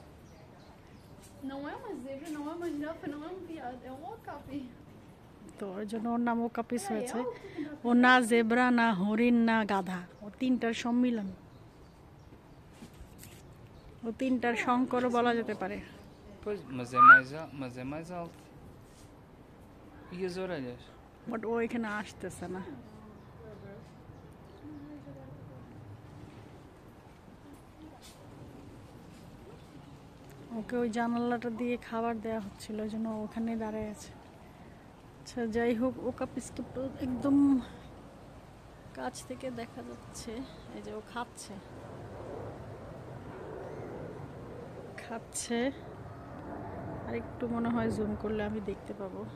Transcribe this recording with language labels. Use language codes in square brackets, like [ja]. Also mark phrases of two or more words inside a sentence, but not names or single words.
[bn] তো ওর জন্য ওর নাম ওকাপিস হয়েছে। ও না জেব্রা, না হরিণ, না গাধা, ও তিনটার সম্মিলন, ও তিনটার সংকরও বলা যেতে পারে। [pt] Pois, mas é mais alto. E as orelhas? [bn] বাট ও এখানে আসতেছে না। ওকে ওই জানালাটা দিয়ে খাবার দেওয়া হচ্ছিল, ওই জন্য ওখানে দাঁড়ায় আছে। আচ্ছা যাই হোক, ওকাপিসকে একদম কাছ থেকে দেখা যাচ্ছে, এই যে ও খাচ্ছে খাচ্ছে, আর একটু মনে হয় জুম করলে আমি দেখতে পাবো।